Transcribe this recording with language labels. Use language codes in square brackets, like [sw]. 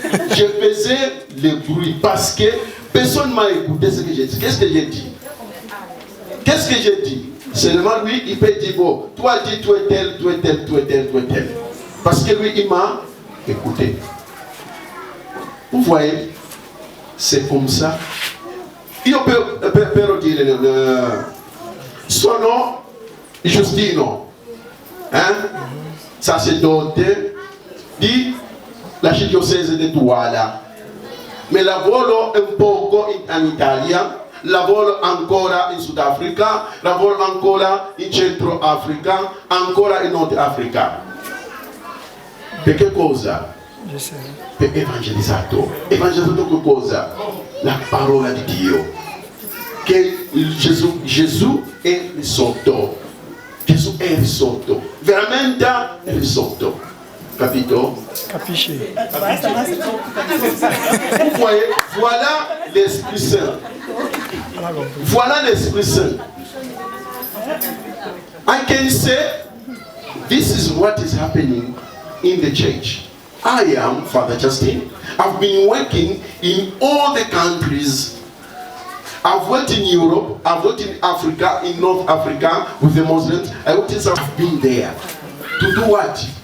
[fr] Je faisais le bruit parce que personne ne m'a écouté ce que j'ai dit. Qu'est-ce que j'ai dit? Qu'est-ce que j'ai dit? Seulement lui, il peut dire, bon, toi dis, toi es tel, toi es tel, toi es tel, toi es tel. Parce que lui, il m'a écouté. Vous voyez, c'est comme ça. [it] Io per dire sono Giustino, sacerdote di l'arcidiocese di Douala, ma lavoro un poco in Italia, lavoro ancora in Sudafrica, lavoro ancora in Centro Africa, ancora in Nord Africa. Per che cosa? Per evangelizzato. Evangelizzato che cosa? La parola di Dio. Che Gesù è risorto. Gesù è risorto. Veramente è risorto. Capito? Capisci? [fr] Vous voyez, voilà l'Esprit Saint. Voilà l'Esprit Saint. [en] I can say, this is what is happening in the church. I am Father Justin. I've been working in all the countries. I've worked in Europe, I've worked in Africa, in North Africa with the Muslims. I worked in South. I've been there. To do what?